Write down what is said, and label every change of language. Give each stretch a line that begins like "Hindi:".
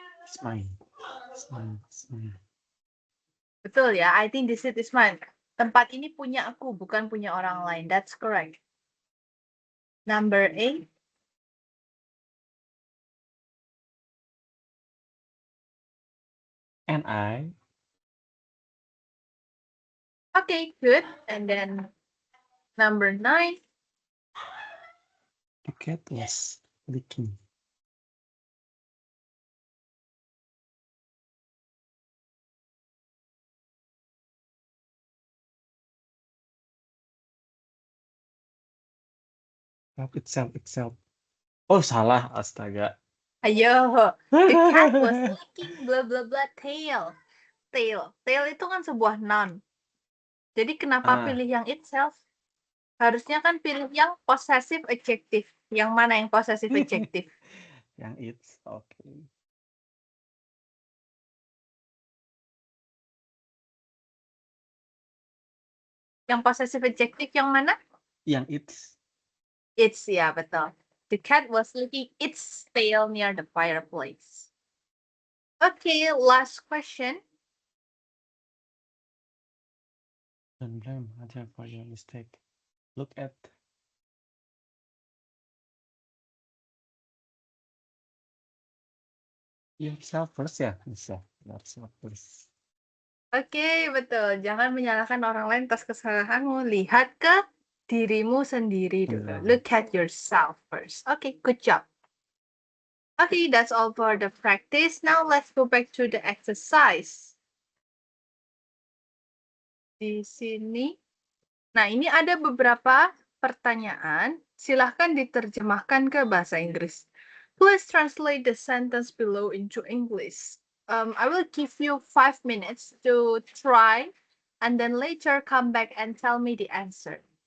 English: It's mine. It's mine. It's mine.
Indonesian: Betul ya,
English: I think this is mine.
Indonesian: Tempat ini punya aku, bukan punya orang lain.
English: That's correct. Number 8. And I. Okay, good. And then number 9. The cat was licking. Help itself. Oh,
Indonesian: salah. Astaga. Ayo,
English: the cat was licking blah blah blah tail.
Indonesian: Tail itu kan sebuah noun. Jadi kenapa pilih yang itself? Harusnya kan pilih yang possessive adjective. Yang mana yang possessive adjective? Yang it's, okay. Yang possessive adjective yang mana? Yang it's. It's, ya betul.
English: The cat was licking its tail near the fireplace. Okay, last question. Don't blame other for your mistake. Look at. Yourself first
Indonesian: ya, bisa.
English: Yourself first.
Indonesian: Oke, betul. Jangan menyalahkan orang lain atas kesalahanmu. Lihat ke dirimu sendiri dulu.
English: Look at yourself first. Okay, good job. Okay, that's all for the practice. Now let's go back to the exercise.
Indonesian: Di sini. Nah, ini ada beberapa pertanyaan. Silahkan diterjemahkan ke bahasa Inggris.
English: Please translate the sentence below into English. I will give you 5 minutes to try, and then later come back and tell me the answer.